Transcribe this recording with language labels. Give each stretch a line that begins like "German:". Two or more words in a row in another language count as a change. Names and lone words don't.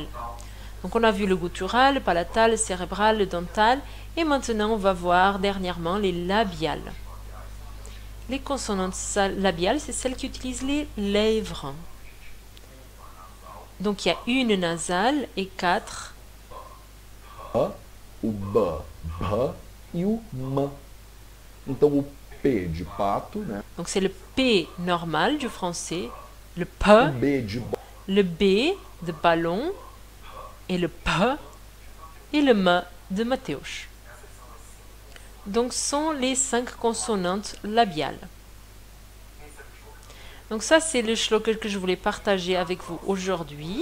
French: Donc on a vu le guttural, le palatal, le cérébral, le dental, et maintenant on va voir dernièrement les labiales. Les consonantes labiales, c'est celles qui utilisent les lèvres. Donc il y a une nasale et 4. A, o ba, ba e o ma.
Portuguese: Então o P de pato, né?
French: Donc c'est le P normal du français, le P,
Portuguese: O B de
French: le B de ballon, et le P et le M de Mateusz. Donc sont les 5 consonantes labiales. Donc ça c'est le shloka que je voulais partager avec vous aujourd'hui.